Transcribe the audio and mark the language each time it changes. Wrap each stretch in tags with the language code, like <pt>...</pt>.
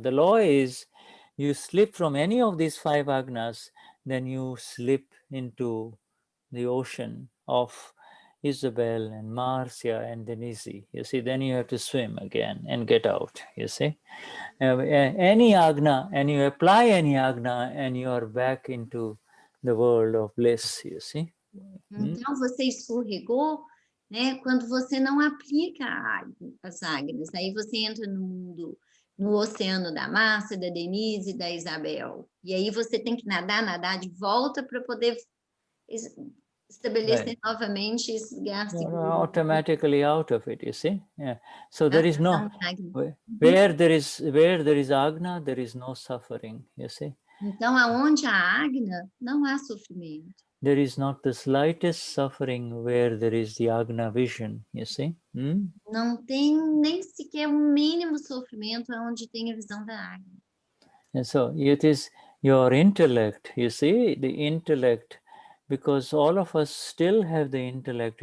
<en>The law is you slip from any of these 5 Agnas, then you slip into the ocean of Isabel and Marcia and Denize. You see, then you have to swim again and get out, you see. Any Agna, and you apply any Agna, and you are back into the world of bliss, you see.</en> <pt>Então, você escorregou, né, quando você não aplica as Agnas. Aí você entra no mundo, no oceano da Márcia, da Denize e da Isabel. E aí você tem que nadar de volta para poder estabelecer novamente esse lugar seguro.</pt> <en>Automatically out of it, you see. Yeah. So there is no where there is Agna, there is no suffering, you see.</en> <pt>Então, aonde há Agna, não há sofrimento.</pt> <en>there is not the slightest suffering where there is the Agna vision, you see?</en> <pt>Não tem nem sequer mínimo sofrimento onde tem a visão da água.</pt> <en>And so it is your intellect, you see, the intellect, because all of us still have the intellect.</en>